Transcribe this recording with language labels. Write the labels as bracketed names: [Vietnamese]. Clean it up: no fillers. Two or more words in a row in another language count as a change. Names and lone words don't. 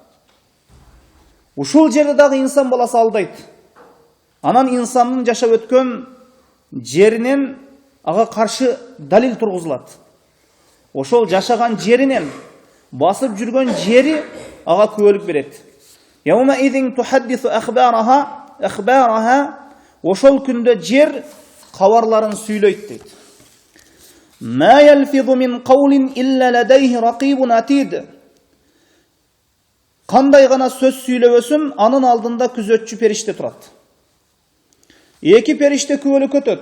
[Kyrgyz] Ушул жерде дагы инсан баласы алдайт. Анан инсандын жашап өткөн жеринен ага каршы далил тургузулат. Ошол жашаган жеринен, басып жүргөн жери ага күбөлүк берет. [Arabic] يومئذ تحدث أخبارها. [Kyrgyz] Ошол күндө жер кабарларын сүйлөйт дейт. [Arabic] ما يلفظ من قول إلا لديه رقيب عتيد. [Kyrgyz] Кандай гана сөз сүйлөбөсүн, анын алдында күзөтчү периште турат. Эки периште күбөлүк өтөт.